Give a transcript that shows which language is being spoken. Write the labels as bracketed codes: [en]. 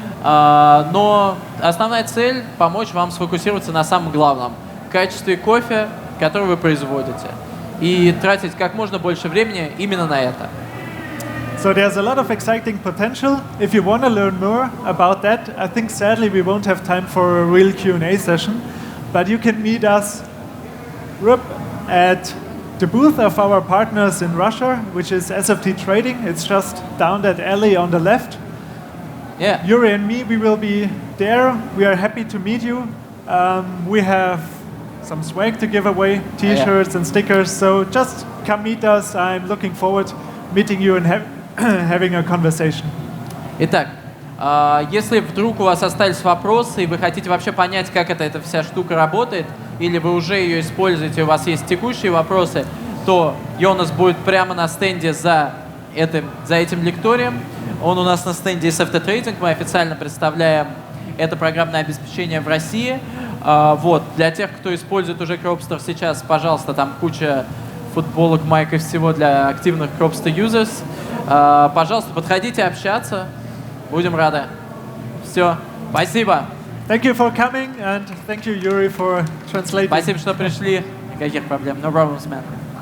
[ru] Но основная цель – помочь вам сфокусироваться на самом главном – качестве кофе, который вы производите. И тратить как можно больше времени именно на это. [en] So there's a lot of exciting potential. If you want to learn more about that, I think sadly we won't have time for a real Q&A session, but you can meet us at the booth of our partners in Russia, which is SFT Trading. It's just down that alley on the left. Yeah. Yuri and me, we will be there. We are happy to meet you. We have some swag to give away, T-shirts and stickers. So just come meet us. I'm looking forward to meeting you and having a conversation. [ru] Итак, если вдруг у вас остались вопросы и вы хотите вообще понять, как эта вся штука работает, или вы уже ее используете, у вас есть текущие вопросы, то Йонас будет прямо на стенде за этим лекторием. Он у нас на стенде SFT Trading, мы официально представляем это программное обеспечение в России. Вот, для тех, кто использует уже Cropster сейчас, пожалуйста, там куча футболок, майк и всего для активных Cropster users. Пожалуйста, подходите общаться, будем рады. Все, спасибо. [en] Thank you for coming and thank you, Yuri, for translating. [ru] Спасибо, что пришли. Никаких проблем. [en] No problems, man.